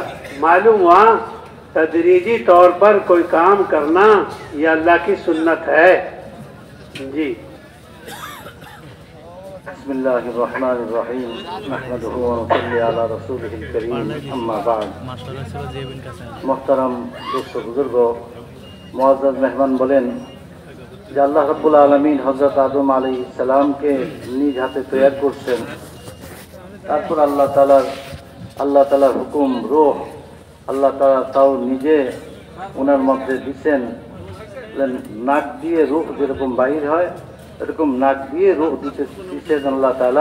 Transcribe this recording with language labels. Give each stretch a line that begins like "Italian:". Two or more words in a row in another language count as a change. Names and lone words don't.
Urdu: معلوم ہوا تدریجی طور پر کوئی کام کرنا یہ اللہ کی سنت ہے۔ جی
Arabic: بسم اللہ الرحمن الرحیم، نحمدہ ونصلی علی رسولہ الکریم، اما بعد۔
Urdu: محترم دوست و بزرگوں، معزز مہمان بولیں
Bangla: যে
Arabic: الله رب العالمين
Bangla: হযরত আদম আলাইহিস সালামকে নিজ হাতে তৈরি করছেন, তারপর আল্লাহ তাআলার হুকুম রূহ আল্লাহ তাআলা তাও নিজে ওনার মধ্যে দিচ্ছেন। নাক দিয়ে রূহ যেরকম বাহির হয় এরকম নাক দিয়ে রূহ দিচ্ছেন আল্লাহ তাআলা।